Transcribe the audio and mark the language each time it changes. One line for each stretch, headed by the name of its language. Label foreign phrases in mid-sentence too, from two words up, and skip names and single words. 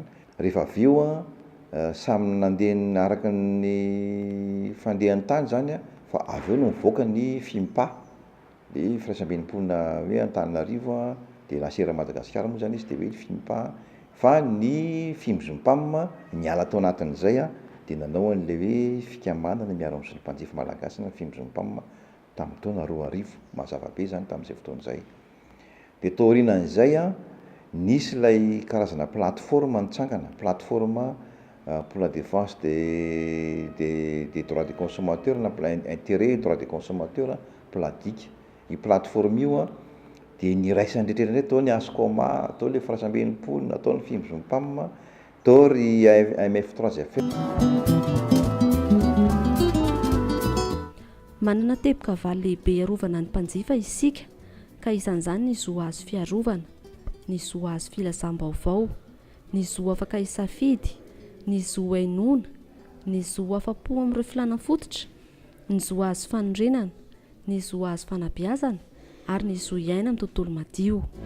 Malagasy: Rehefa avy eo samy nandeha araka ny fandehan'ny tany zany fa avy eo no mivoaka ny FIMPA, le firaisambenimponina hoe Antananarivo dia lasera Madagasikara moa zany izy dia hoe FIMPA, fa ny FIMZOMPAM niala tao anatin'izay dia nanao an'ilay hoe fikambanana miaro amin'ny zonim-panjifa malagasy na FIMZOMPAM tamin'ny taona 2000 mazava be zany tamin'izay fotoana izay. Dia tao aorianan'izay nisy ilay karazana plateforme nitsangana,
French: plateforme pour la défense des droits des consommateurs na intérêt droits des consommateurs PLADIC.
Malagasy: Io plateforme io dia niraisany rehetrarehetra atao ny Askoma, atao le firaisambenimponina, atao ny FIMZOMPAM, atao ry AMF3FF. Manana teboka valy lehibe iarovana ny mpanjifa isika, ka isan'izany ny zo azo fiarovana, ny zo azo filazam-baovao, ny zo afaka isafidy, ny zo hainoana, ny zo afa-po amin'ireo filàna fototra, ny zo azo fanondrenana, ny zo azo fanabeazana ary ny zo iaina amin'ny tontolo madio.